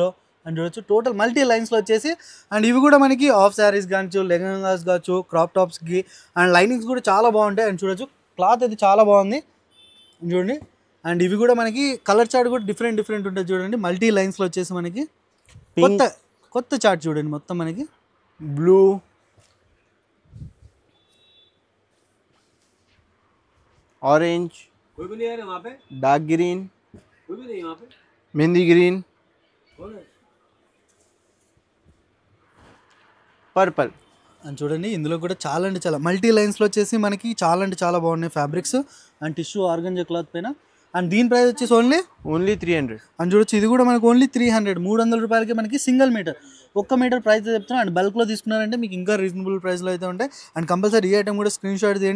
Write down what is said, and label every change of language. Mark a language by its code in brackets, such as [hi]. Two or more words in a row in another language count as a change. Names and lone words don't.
[te] అండ్ చూడొచ్చు [en] total multi lines [te] వచ్చేసి. అండ్ ఇవి కూడా మనకి [en] half sarees [te] కావచ్చు, లెహంగాస్ కావచ్చు, [en] crop tops. [te] అండ్ లైనింగ్స్ కూడా చాలా బాగుంటాయి. అండ్ చూడొచ్చు క్లాత్ అయితే చాలా బాగుంది చూడండి. అండ్ ఇవి కూడా మనకి [en] color chart [te] కూడా డిఫరెంట్ ఉంటుంది చూడండి. [en] multi lines [te] వచ్చేసి మనకి కొత్త చార్ట్ చూడండి. మొత్తం మనకి బ్లూ, [en] orange, dark green, mehndi green, purple [te] అని చూడండి. ఇందులో కూడా చాలా అంటే చాలా [en] multi lines [te] వచ్చేసి మనకి చాలా అంటే చాలా బాగున్నాయి [en] fabrics and tissue organza cloth [te] పైన. అండ్ దీని ప్రైస్ వచ్చేసి ఓన్లీ 300. అని చూడొచ్చు. ఇది కూడా మనకు ఓన్లీ 300 రూపాయలకి మనకి [en] single meter, 1 meter price [te] చెప్తున్నాను. అండ్ బల్క్లో తీసుకున్నారంటే మీకు ఇంకా [en] reasonable price [te] అయితే ఉంటాయి. అండ్ కంపల్సరీ ఈ ఐటమ్ కూడా [en] screen shot [te] తీయండి.